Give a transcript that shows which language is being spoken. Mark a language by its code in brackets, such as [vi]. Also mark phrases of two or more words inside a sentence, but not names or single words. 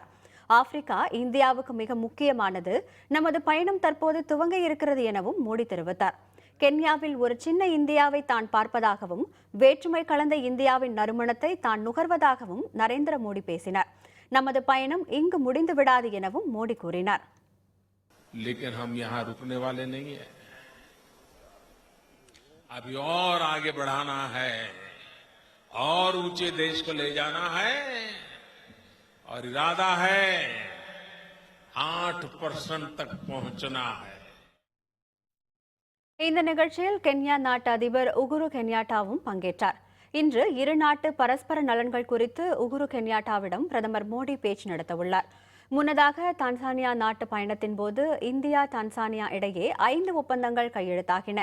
[ta] ஆப்பிரிக்கா இந்தியாவுக்கு மிக முக்கியமானது. நமது பயணம் தற்போது துவங்க இருக்கிறது எனவும் மோடி தெரிவித்தார். கென்யாவில் ஒரு சின்ன இந்தியாவை தான் பார்ப்பதாகவும் வேற்றுமை கலந்த இந்தியாவின் நறுமணத்தை தான் நுகர்வதாகவும் நரேந்திர மோடி பேசினார். நமது பயணம் இங்கு முடிந்து விடாது எனவும் மோடி கூறினார். [hi] लेकिन हम यहाँ रुकने वाले नहीं है, अभी और आगे बढ़ाना है, और ऊंचे देश को ले जाना है, और इरादा है 8% तक पहुंचना है. [ta] இந்த நிகழ்ச்சியில் கென்யா நாட்டு அதிபர் உகுரு கென்யாட்டாவும் பங்கேற்றார். இன்று இரு நாட்டு பரஸ்பர நலன்கள் குறித்து உகுரு கென்யாட்டாவிடம் பிரதமர் மோடி பேச்சு நடத்தவுள்ளார். முன்னதாக டான்சானியா நாட்டு பயணத்தின் போது இந்தியா டான்சானியா இடையே 5 ஒப்பந்தங்கள் கையெழுத்தாகின.